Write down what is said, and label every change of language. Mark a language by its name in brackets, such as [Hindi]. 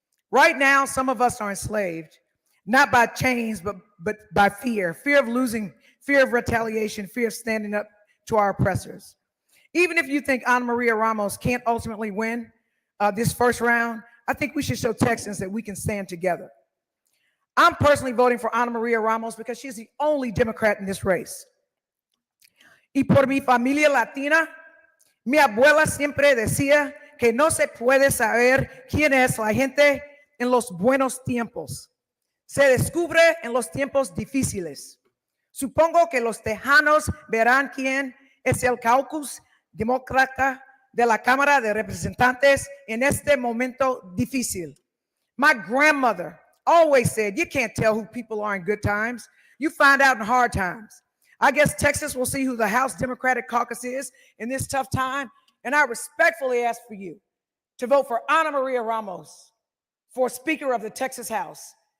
[English] Right now, some of us are enslaved, not by chains, but by fear of losing, fear of retaliation, fear of standing up to our oppressors. Even if you think Ana Maria Ramos can't ultimately win this first round, I think we should show Texans that we can stand together. I'm personally voting for Ana Maria Ramos because she's the only Democrat in this race. [Spanish] Y por mi familia latina, mi abuela siempre decía que no se puede saber quién es la gente en los buenos tiempos. Se descubre en los tiempos difíciles. Supongo que los tejanos verán quién es el caucus demócrata de la Cámara de Representantes en este momento difícil. [English] My grandmother always said, you can't tell who people are in good times. You find out in hard times. I guess Texas will see who the House Democratic Caucus is in this tough time. And I respectfully ask for you to vote for Ana Maria Ramos for Speaker of the Texas House.